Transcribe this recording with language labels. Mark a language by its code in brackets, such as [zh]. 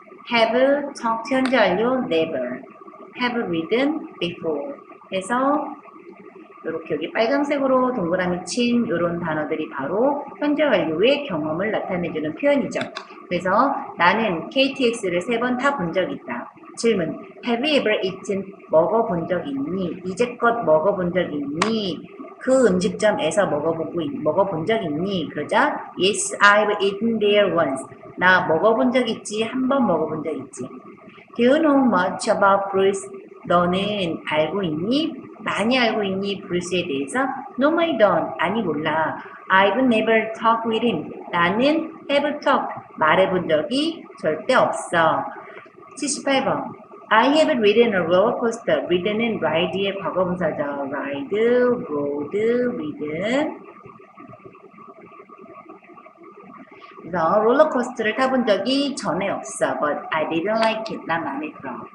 [en] Have talked [ko] 현재 완료 [en] never. Have ridden before. [ko] 해서 이렇게 여기 빨간색으로 동그라미 친 이런 단어들이 바로 현재 완료의 경험을 나타내주는 표현이죠. 그래서 나는 KTX를 3번 타본 적 있다. 질문. [en] Have you ever eaten? [ko] 먹어본 적 있니? 이제껏 먹어본 적 있니? 그 음식점에서 먹어본 적 있니? 그러자 [en] Yes, I've eaten there once. [ko] 나 먹어본 적 있지. 한 번 먹어본 적 있지. [en] Do you know much about Bruce? [ko] 너는 알고 있니? 많이 알고 있니? 브루스에 대해서? [en] No, I don't. [ko] 아니, 몰라. [en] I've never talked with him. [ko] 나는 [en] have talked. [ko] 말해본 적이 절대 없어. 78번. [en] I have ridden a roller coaster. [ko] ridden은 ride의 과거분사죠. [en] ride, rode, ridden. [ko] 그래서 롤러코스터를 타본 적이 전에 없어. [en] But I didn't like it. [ko] 난 마음에 들어.